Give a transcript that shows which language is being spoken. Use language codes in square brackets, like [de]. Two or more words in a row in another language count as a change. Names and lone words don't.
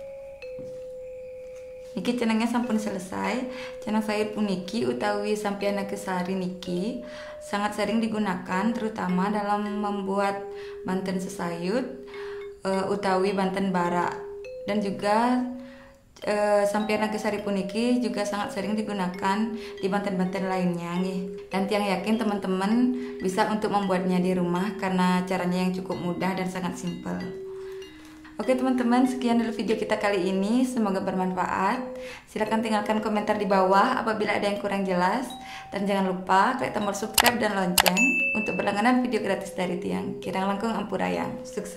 [ban] Niki cenangnya sampun selesai. [id] Cenang sayur [ban] puniki utawi [id] sampiana kesari niki sangat sering digunakan terutama dalam membuat banten sesayut utawi banten bara, dan juga sampian nagasari puniki juga sangat sering digunakan di banten-banten lainnya nggih. Dan tiang yakin teman-teman bisa untuk membuatnya di rumah karena caranya yang cukup mudah dan sangat simpel. Oke teman-teman, sekian dulu video kita kali ini, semoga bermanfaat. Silahkan tinggalkan komentar di bawah apabila ada yang kurang jelas, dan jangan lupa klik tombol subscribe dan lonceng untuk berlangganan video gratis dari Tiang Kirang Langkung Ampurayang.